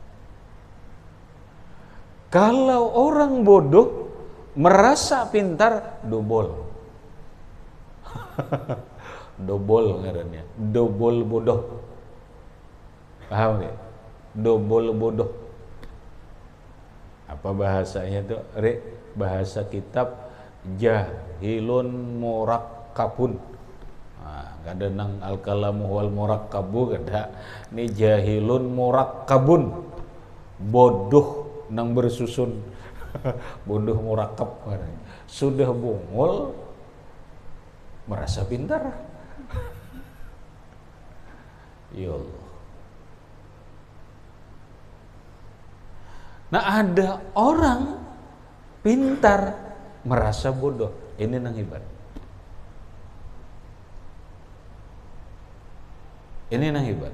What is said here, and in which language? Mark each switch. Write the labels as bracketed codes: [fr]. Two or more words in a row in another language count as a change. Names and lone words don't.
[bjn] Kalau orang bodoh merasa pintar, dobol. Dobol ngarannya, dobol bodoh. Paham ya? Dobol bodoh. Apa bahasanya itu? Bahasa kitab [ar] جهل مركب. [bjn] Kada nang [ar] الكلام والمركب [bjn] kada. [ar] Ini جهل مركب. [bjn] Bodoh nang bersusun. Bodoh murakkab. Sudah bungul merasa pintar. [ar] يا الله. [bjn] Nah, ada orang pintar merasa bodoh. Ini nang hebat. Ini nang hebat.